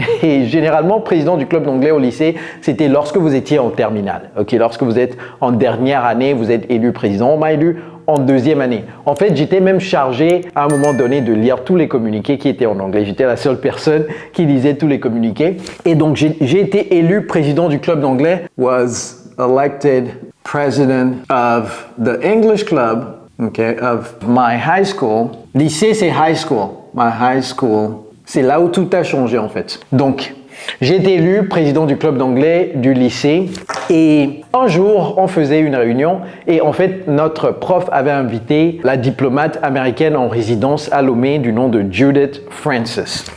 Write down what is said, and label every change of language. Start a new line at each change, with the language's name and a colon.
French: Et généralement, président du club d'anglais au lycée, c'était lorsque vous étiez en terminale. Okay, lorsque vous êtes en dernière année, vous êtes élu président. On m'a élu en deuxième année. En fait, j'étais même chargé à un moment donné de lire tous les communiqués qui étaient en anglais. J'étais la seule personne qui lisait tous les communiqués. Et donc, j'ai été élu président du club d'anglais.
English: Was elected president of the English club, okay, of my high school.
French: Lycée, c'est
English: high school. My high school.
French: C'est là où tout a changé, en fait. Donc, j'ai été élu président du club d'anglais du lycée et un jour, on faisait une réunion et en fait, notre prof avait invité la diplomate américaine en résidence à Lomé du nom de Judith Francis.